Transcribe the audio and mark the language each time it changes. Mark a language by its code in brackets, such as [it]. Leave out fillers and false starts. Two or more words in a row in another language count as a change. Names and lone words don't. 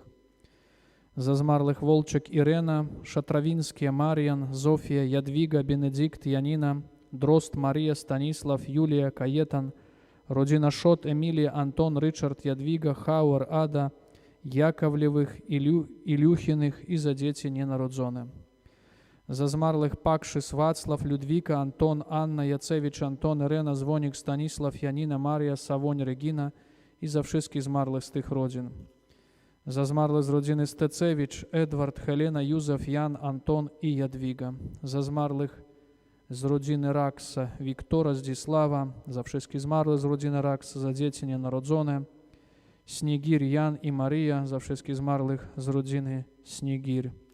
[pl] Za zmarłych Wolczek, Irena, Szatrawinski, Marian, Zofia, Jadwiga, Benedikt, Janina, Дрозд, Мария, Станислав, Юлия, Каетан, родина Шот, Эмилия, Антон, Ричард, Ядвига, Хауэр, Ада, Яковлевых, Илюхиных i za dzieci nienarodzone. За zmarłych Пакшис, Вацлав, Людвика, Антон, Анна, Яцевич, Антон, Ирена, Звоник, Станислав, Янина, Мария, Савонь, Регина и за wszystkich zmarłych z tych rodzin. Za zmarłych z rodziny Stecewicz, Edward, Helena, Józef, Jan, Anton i Jadwiga. Za zmarłych z rodziny Raksa, Wiktora, Zdzisława, za wszystkich zmarłych z rodziny Raksa, za dzieci nienarodzone, Śnigir, Jan i Maria, za wszystkich zmarłych z rodziny Śnigir.